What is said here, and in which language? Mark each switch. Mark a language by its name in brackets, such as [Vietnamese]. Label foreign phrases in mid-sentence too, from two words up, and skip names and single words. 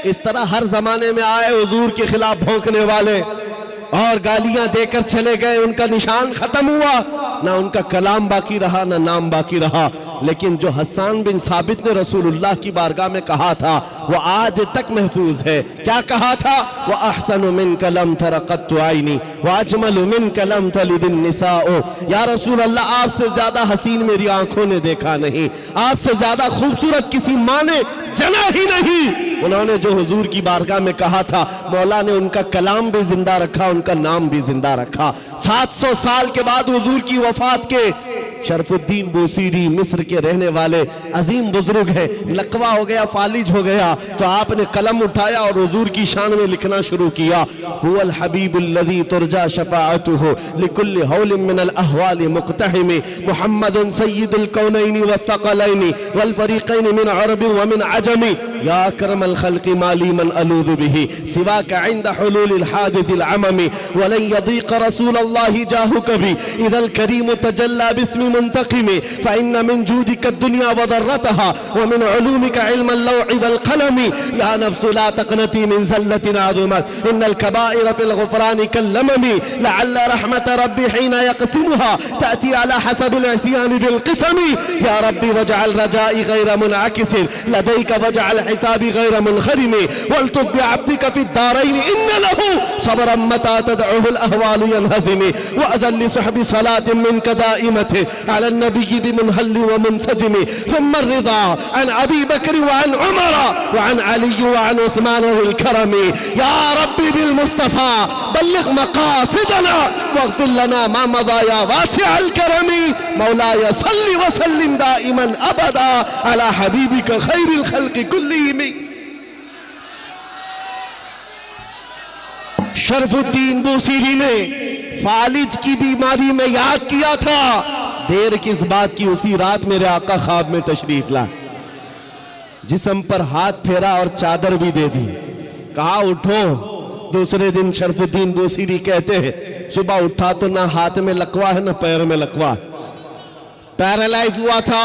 [Hindi] इस तरह हर जमाने में आए हुजूर के खिलाफ भौंकने वाले और गालियां देकर चले गए, उनका निशान खत्म हुआ, ना उनका कलाम बाकी रहा, ना नाम बाकी रहा। लेकिन जो हसन बिन साबित ने रसूलुल्लाह की बारगाह में कहा था, वो आज तक महफूज है। क्या कहा था? [Arabic] وأحسن منك لم تر قط عيني وأجمل منك لم تلد النساء. يا رسول الله, [Hindi] आपसे ज्यादा हसीन मेरी आंखों ने देखा नहीं, आपसे ज्यादा खूबसूरत किसी माँ ने जना ही नहीं। उन्होंने जो हुजूर की बारगाह में कहा था, मौला ने उनका कलाम भी जिंदा रखा, उनका नाम भी जिंदा रखा। 700 साल के बाद हुजूर की वफात के शरफुद्दीन बूसीरी मिस्र के रहने वाले अजीम बुजुर्ग है, लकवा हो गया, फालिज हो गया, तो आपने कलम उठाया और हुजूर की शान में लिखना शुरू किया। [Arabic] هو الحبيب الذي ترجى شفاعته لكل هول من الأهوال مقتحم محمد سيد الكونين والثقلين والفريقين من عرب ومن عجم يا أكرم الخلق ما لي من ألوذ به سواك عند حلول الحادث العمم ولن يضيق رسول الله جاهك بي إذا الكريم تجلى باسم منتقم فإن من جودك الدنيا وضرتها ومن علومك علم اللوح والقلم يا نفس لا تقنطي من زلة عظمت إن الكبائر في الغفران كاللمم لعل رحمة ربي حين يقسمها تأتي على حسب العصيان في القسم يا رب واجعل رجائي غير منعكس لديك واجعل حسابي غير منخرم والطف بعبدك في الدارين إن له صبرا متى تدعه الأهوال ينهزم وأذن لسحب صلاة منك دائمة على النبي بمنهل ومنسجم ثم الرضا عن أبي بكر وعن عمر وعن علي وعن عثمان ذي الكرم يا رب بالمصطفى بلغ مقاصدنا واغفر لنا ما مضى يا واسع الكرم مولاي صل وسلم دائما أبدا على حبيبك خير الخلق كلهم. [Hindi] शरफुद्दीन बूसीरी ने फालिज की बीमारी में याद किया था। देर किस बात की, उसी रात मेरे आका ख्वाब में तशरीफ ला, जिस्म पर हाथ फेरा और चादर भी दे दी, कहा उठो। दूसरे दिन शरफुद्दीन बूसीरी कहते हैं सुबह उठा तो ना हाथ में लकवा है ना पैर में लकवा, पैरालाइज हुआ था।